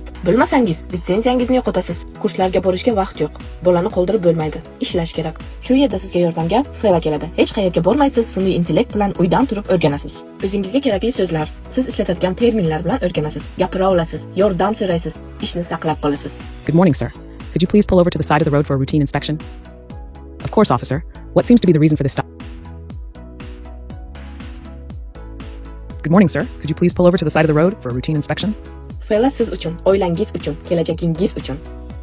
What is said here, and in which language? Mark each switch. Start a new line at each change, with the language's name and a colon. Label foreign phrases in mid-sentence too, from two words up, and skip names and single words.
Uzbek: Bilmasangiz, litsenziyangizni yo'qotasiz. Kurslarga borishga vaqt yo'q. Bolani qoldirib bo'lmaydi. Ishlash kerak. Shu yerda sizga yordamga Fela keladi. Hech qayerga bormaysiz, sun'iy intellekt bilan uydan turib o'rganasiz. O'zingizga kerakli so'zlar, siz ishlatadigan terminlar bilan o'rganasiz. Gapira olasiz, yordam so'raysiz, ishni saqlab qolasiz.
English: Good morning, sir. Could you please pull over to the side of the road for a routine inspection? Of course, officer. What seems to be the reason for this stop? Good morning, sir. Could you please pull over to the side of the road for a routine inspection?
Uzbek: Fela siz uchun, oilangiz uchun, kelajagingiz uchun.